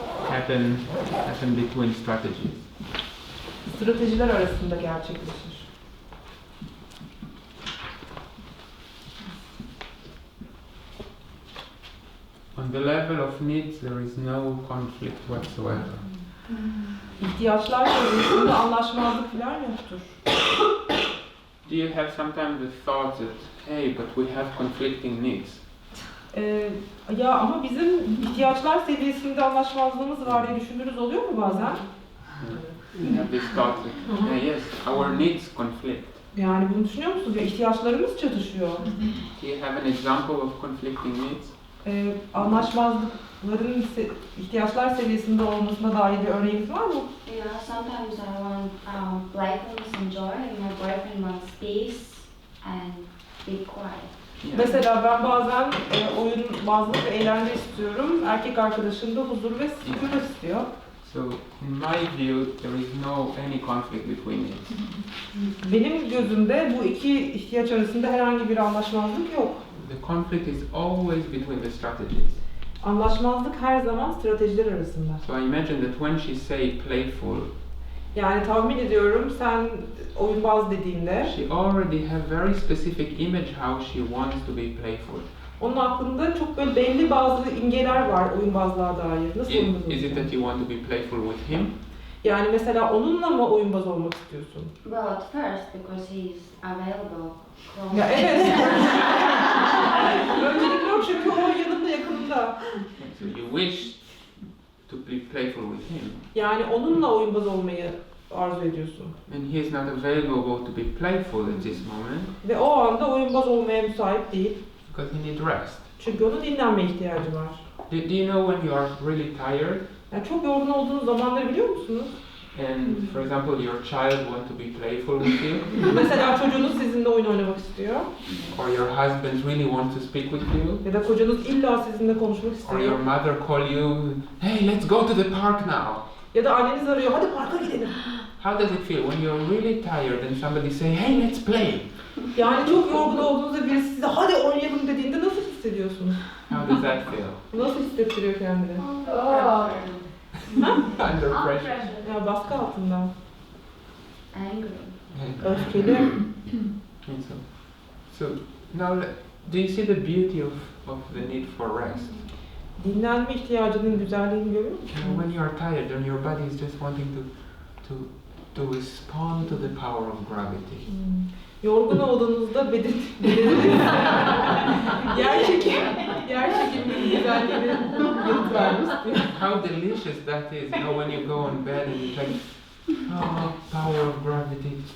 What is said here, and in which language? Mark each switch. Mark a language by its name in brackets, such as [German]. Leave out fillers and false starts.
[English] happen between strategies. [Turkish] stratejiler arasında gerçekleşir. [English] On the level of needs, there is no conflict whatsoever. [Turkish] İhtiyaçlar seviyesinde anlaşmazlık falan yoktur. [English] Do you have sometimes the thought that, hey, but we have conflicting needs? [Turkish] Ya ama bizim ihtiyaçlar seviyesinde anlaşmazlığımız var diye düşündüğünüz oluyor mu bazen? [English] You have this thought that, yeah, yes, our needs conflict. [Turkish] Yani bunu düşünüyor musunuz? Ya ihtiyaçlarımız çatışıyor. [English] Do you have an example of conflicting needs? [Turkish] Anlaşmazlıkların ihtiyaçlar seviyesinde olmasına dair bir örneğiniz var mı? [English] Yeah, sometimes I want playfulness and joy, and my boyfriend wants peace and be quiet. Yeah. [Turkish] Mesela ben bazen oyunbazlık ve eğlence istiyorum. Erkek arkadaşım da huzur ve sükunet istiyor. [English] So in my view, there is no any conflict between it. [Turkish] Benim gözümde bu iki ihtiyaç arasında herhangi bir anlaşmazlık yok. [English] The conflict is always between the strategies. [Turkish] Anlaşmazlık her zaman stratejiler arasında. [English] So I imagine that when she say playful, [Turkish] Yani tahmin ediyorum sen oyunbaz dediğinde [English] she already have very specific image how she wants to be playful. [Turkish] onun aklında çok böyle belli bazı imgeler var oyunbazlığa dair. Nasıl oyunbaz [English] Is it [Turkish] olacak? [English] that you want to be playful with him? [Turkish] Yani mesela onunla mı oyunbaz olmak istiyorsun? [English] Well, at first, because he's available. Close. [Turkish] Ya evet. Öncelikle o çünkü o yanımda yakınımda. [English] So you wish to be playful with him, [Turkish] Yani onunla oyunbaz olmayı arzu ediyorsun. [English] and he is not available to be playful at this moment [Turkish] Ve o anda oyunbaz olmaya müsait değil. [English] because he needs rest. [Turkish] Çünkü onun dinlenme ihtiyacı var. [English] Do you know when you are really tired, [Turkish] Yani çok yorgun olduğunuz zamanları biliyor musunuz? [English] and for example your child want to be playful with you, [Turkish] Mesela çocuğunuz sizinle oyun oynamak istiyor. [English] or your husband really wants to speak with you, [Turkish] Ya da kocanız illa sizinle konuşmak [English] or [Turkish] istiyor. [English] your mother call you, hey, let's go to the park now. [Turkish] Ya da anneniz arıyor, hadi parka gidelim. [English] How does it feel when you're really tired and somebody say, hey, let's play? [Turkish] Yani çok yorgun olduğunuzda birisi size hadi oynayalım dediğinde nasıl hissediyorsunuz? [English] How does that feel? [Turkish] Nasıl hissettiriyor kendini? Oh. [English] Under Under pressure. pressure. [Turkish] Ya baskı altında. [English] Angry. [Turkish] Öfkeli. [English] And so now, do you see the beauty of the need for rest? [Turkish] Dinlenme ihtiyacının güzelliğini görüyor musunuz? [English] When you are tired and your body is just wanting to respond to the power of gravity. [Turkish] Yorgun olduğunuzda bedeniniz yer çekiminin güzelliğini yanıt vermek istiyor. [English] How delicious that is, you know, when you go on bed and you think, oh, power of gravity.